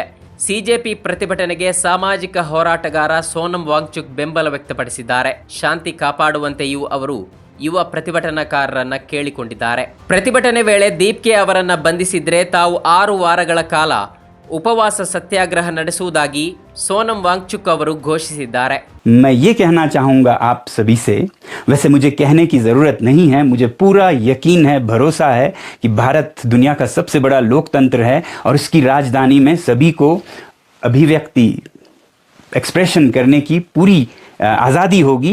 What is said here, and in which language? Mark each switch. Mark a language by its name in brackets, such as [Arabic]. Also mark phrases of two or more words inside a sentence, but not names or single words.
[Kannada] ಸಿಜೆಪಿ ಪ್ರತಿಭಟನೆಗೆ ಸಾಮಾಜಿಕ ಹೋರಾಟಗಾರ ಸೋನಂ ವಾಂಗ್ಚುಕ್ ಬೆಂಬಲ ವ್ಯಕ್ತಪಡಿಸಿದ್ದಾರೆ. ಶಾಂತಿ ಕಾಪಾಡುವಂತೆಯೂ ಅವರು ಯುವ ಪ್ರತಿಭಟನಾಕಾರರನ್ನ ಕೇಳಿಕೊಂಡಿದ್ದಾರೆ. ಪ್ರತಿಭಟನೆ ವೇಳೆ ದೀಪ್ಗೆ ಅವರನ್ನ ಬಂಧಿಸಿದ್ರೆ ತಾವು 6 ವಾರಗಳ ಕಾಲ ಉಪವಾಸ ಸತ್ಯಾಗ್ರಹ ನಡೆಸುವುದಾಗಿ ಸೋನಂ ವಾಂಗ್ಚುಕ್ ಅವರು ಘೋಷಿಸಿದ್ದಾರೆ. [Hindi] मैं ये कहना चाहूँगा आप सभी से, वैसे मुझे कहने की ज़रूरत नहीं है, मुझे पूरा यकीन है, भरोसा है कि भारत दुनिया का सबसे बड़ा लोकतंत्र है और इसकी राजधानी में सभी को अभिव्यक्ति एक्सप्रेशन करने की पूरी आज़ादी होगी.